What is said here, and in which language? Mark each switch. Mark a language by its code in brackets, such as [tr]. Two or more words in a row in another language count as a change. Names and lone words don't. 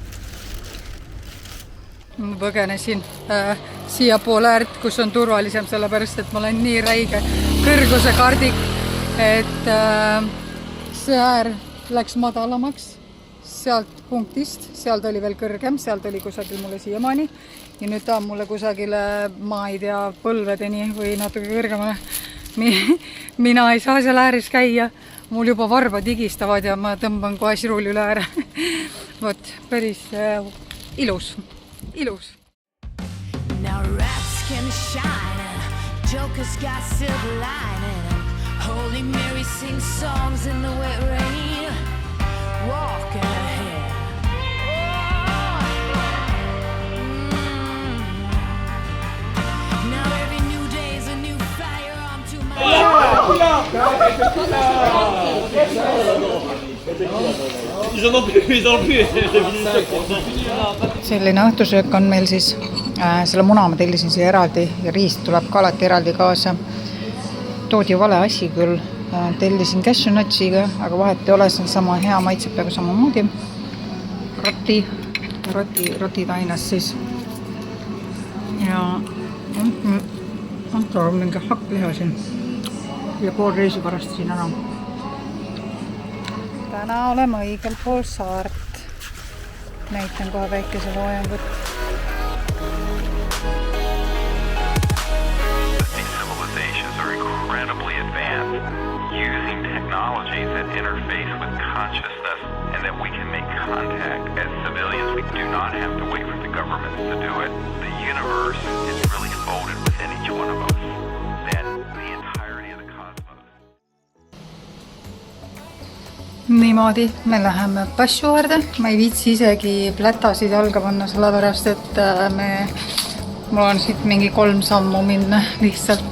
[et] Ma põgenesin siia poole äärt, kus on turvalisem, sellepärast, et ma olen nii räige kõrguse kardik, et see äär läks madalamaks sealt punktist, sealt oli veel kõrgem, sealt oli kusagil mulle siiamaani ja nüüd ta on mulle kusagile, ma ei tea, põlvedeni või natuke kõrgemale. Mina ei saa seal ääres käia, mul juba varbad higistavad ja ma tõmban kohe sirul üle ääre. Vot, päris ilus. [en] Now rats can shine and jokers got silver lining. Holy Mary sings songs in the wet rain. Walking ahead. Now every new day is a new fire onto my [et] Selline õhtusöök on meil siis, selle muna ma tellisin siia eraldi ja riist tuleb ka alati eraldi kaasa. Toodi vale asi küll, tellisin [en] cashew nutsiga, [et] aga vahet ei ole, see on sama hea, maitseb peaaegu samamoodi. Roti tainas siis. Ja Anto on mingi hakkliha siin ja pool reisi pärast siin ära. Täna oleme õigel pool saart. Näitan kohe väikese loojangut. [en] These civilizations are incredibly advanced, using technologies that interface with consciousness and that we can make contact as civilians. We do not have to wait for the governments to do it. The universe is really folded within each one of us. That the entirety of the cosmos. [et] Niimoodi, me läheme passu äärde. Ma ei viitsi isegi plätasid jalga panna, sellepärast, et mul on siit mingi 3 sammu minna lihtsalt.